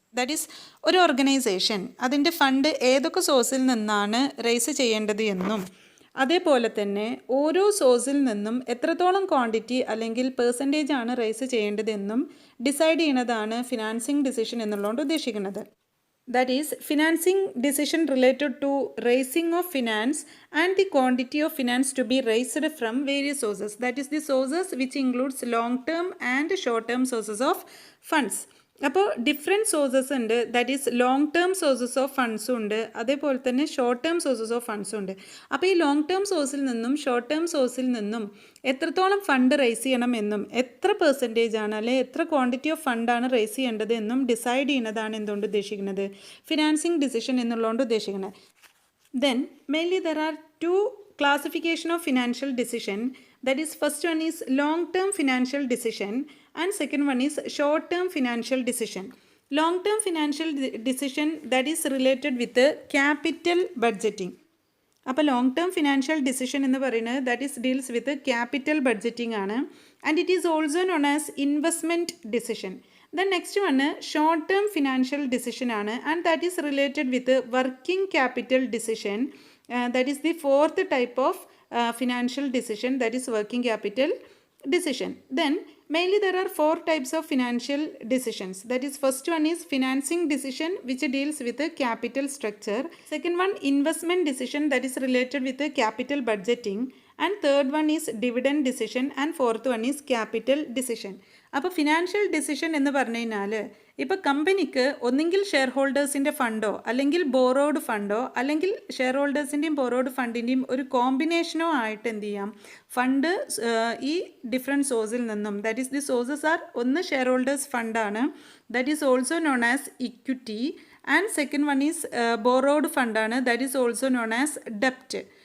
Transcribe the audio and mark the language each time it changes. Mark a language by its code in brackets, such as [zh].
[ml] That is ഒരു organisation അതിൻ്റെ fund ഏതൊക്കെ സോഴ്സിൽ നിന്നാണ് റേസ് ചെയ്യേണ്ടത് എന്നും അതേപോലെ തന്നെ ഓരോ സോഴ്സിൽ നിന്നും എത്രത്തോളം ക്വാണ്ടിറ്റി അല്ലെങ്കിൽ പെർസെൻറ്റേജ് ആണ് റേസ് ചെയ്യേണ്ടതെന്നും ഡിസൈഡ് ചെയ്യുന്നതാണ് ഫിനാൻസിങ് ഡിസിഷൻ എന്നുള്ളതുകൊണ്ട് ഉദ്ദേശിക്കുന്നത്. [en] That is, financing decision related to raising of finance and the quantity of finance to be raised from various sources. That is, the sources which includes long-term and short-term sources of funds. [ml] അപ്പോൾ different sources ഉണ്ട്. That is long term sources of ഫണ്ട്സും ഉണ്ട്, അതേപോലെ തന്നെ short term sources of ഫണ്ട്സും ഉണ്ട്. അപ്പോൾ ഈ long term സോഴ്സിൽ നിന്നും ഷോർട്ട് ടേം സോഴ്സിൽ നിന്നും എത്രത്തോളം ഫണ്ട് റേസ് ചെയ്യണം എന്നും എത്ര പെർസെൻറ്റേജ് ആണ് അല്ലെങ്കിൽ എത്ര ക്വാണ്ടിറ്റി ഓഫ് ഫണ്ടാണ് റേസ് ചെയ്യേണ്ടത് എന്നും ഡിസൈഡ് ചെയ്യുന്നതാണ് എന്തുകൊണ്ട് ഉദ്ദേശിക്കുന്നത് ഫിനാൻസിങ് ഡിസിഷൻ എന്നുള്ളതുകൊണ്ട് ഉദ്ദേശിക്കുന്നത്. [en] Then mainly there are two classification of financial decision. That is, first one is long term financial decision and second one is short term financial decision. Long term financial decision that is related with capital budgeting. [ml] അപ്പോൾ long term financial decision എന്ന് പറയുന്നത് [en] That is deals with capital budgeting ആണ്, and it is also known as investment decision. Then next one short term financial decision ആണ്, and that is related with working capital decision. That is the fourth type of financial decision, that is working capital decision. Then mainly there are four types of financial decisions. That is, first one is financing decision which deals with the capital structure. Second one, investment decision that is related with the capital budgeting. And third one is dividend decision, and fourth one is capital decision. [ml] അപ്പോൾ financial decision എന്ന് പറഞ്ഞു കഴിഞ്ഞാൽ ഇപ്പോൾ കമ്പനിക്ക് ഒന്നെങ്കിൽ share ഹോൾഡേഴ്സിൻ്റെ ഫണ്ടോ അല്ലെങ്കിൽ borrowed ഫണ്ടോ അല്ലെങ്കിൽ share ഹോൾഡേഴ്സിൻ്റെയും borrowed ഫണ്ടിൻ്റെയും ഒരു കോമ്പിനേഷനോ ആയിട്ട് എന്ത് ചെയ്യാം, ഫണ്ട് ഈ ഡിഫറെൻറ്റ് സോഴ്സിൽ നിന്നും, that is the sources are ഒന്ന് share holders ഫണ്ടാണ്, [en] that is also known as equity, and second one is [ml] borrowed ഫണ്ടാണ്, [en] That is also known as ഡെപ്റ്റ്.